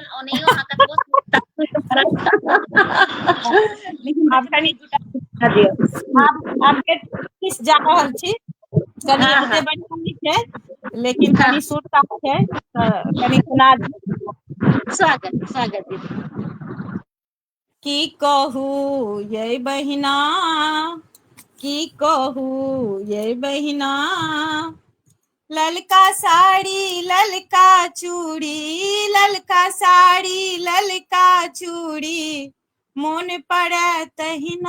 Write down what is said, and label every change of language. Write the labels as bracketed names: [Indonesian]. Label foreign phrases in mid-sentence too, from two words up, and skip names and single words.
[Maithili] ओनहियो अहाँ कतबो लेकिन आब रचना कनि एक दूटा सुना दियो। आब किछु जा रहल छी, कनि हाँ ओते हाँ बढ़िया नहीं छै लेकिन हाँ, कनि सुरता छै तऽ कनि सुना दी। स्वागत स्वागत दीदी। की कहू ये बहिना, की कहू ये बहिना, ललका साड़ी ललका चूड़ी, ललका साड़ी ललका चूड़ी, मोन पड़ै तहिना।